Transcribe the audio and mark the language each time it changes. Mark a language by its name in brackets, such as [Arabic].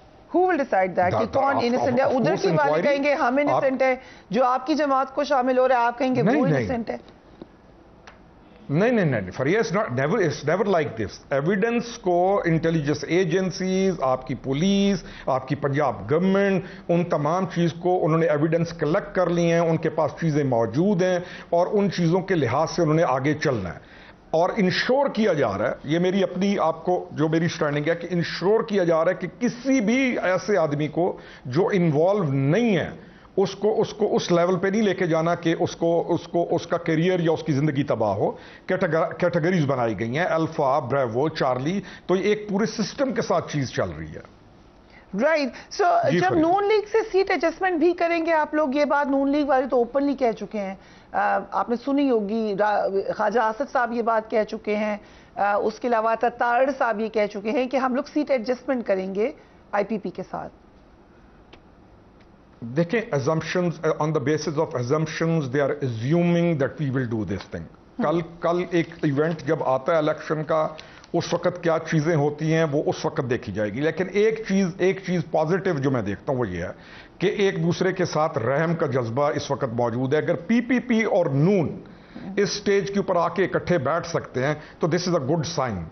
[English] Who will decide that [Urdu] کہ کون انیسنٹ ہے؟ ادھر کی والے کہیں گے ہم انیسنٹ ہے، جو آپ کی جماعت کو شامل ہو رہا ہے آپ کہیں گے وہ انیسنٹ ہے. [English] نہیں فریہ it's never like this. [Urdu] Evidence کو انٹیلیجنس ایجنسیز، آپ کی پولیس، آپ کی پنجاب گورنمنٹ، ان تمام چیز کو انہوں نے ایویڈنس کلیکٹ کر لی ہیں، ان کے پاس چیزیں موجود ہیں اور ان چیزوں کے لحاظ سے انہوں نے آگے چلنا ہے اور انشور کیا جا رہا ہے. یہ میری اپنی آپ کو جو میری اسٹینڈنگ ہے کہ انشور کیا جا رہا ہے کہ کسی بھی ایسے آدمی کو جو انوالو نہیں ہے اس کو اس لیول پہ نہیں لے کے جانا کہ اس کا کیریئر یا اس کی زندگی تباہ ہو. کیٹیگریز بنائی گئی ہیں، الفا، بریوو، چارلی، تو یہ ایک پورے سسٹم کے ساتھ چیز چل رہی ہے. رائٹ. سو جب نون لیگ سے سیٹ ایڈجسٹمنٹ بھی کریں گے آپ لوگ، یہ بات نون لیگ والے تو اوپنلی کہہ چکے ہیں، آپ نے سنی ہوگی، خواجہ آصف صاحب یہ بات کہہ چکے ہیں، اس کے علاوہ تارڑ صاحب یہ کہہ چکے ہیں کہ ہم لوگ سیٹ ایڈجسٹمنٹ کریں گے آئی پی پی کے ساتھ. [English] دیکھیں assumptions on the basis of assumptions they are assuming that we will do this thing. [Urdu] کل ایک ایونٹ جب آتا ہے الیکشن کا اس وقت کیا چیزیں ہوتی ہیں وہ اس وقت دیکھی جائے گی. لیکن ایک چیز پازیٹیو جو میں دیکھتا ہوں وہ یہ ہے کہ ایک دوسرے کے ساتھ رحم کا جذبہ اس وقت موجود ہے. اگر پی پی پی اور نون اس سٹیج کے اوپر آ کے اکٹھے بیٹھ سکتے ہیں تو [English] This is a good sign.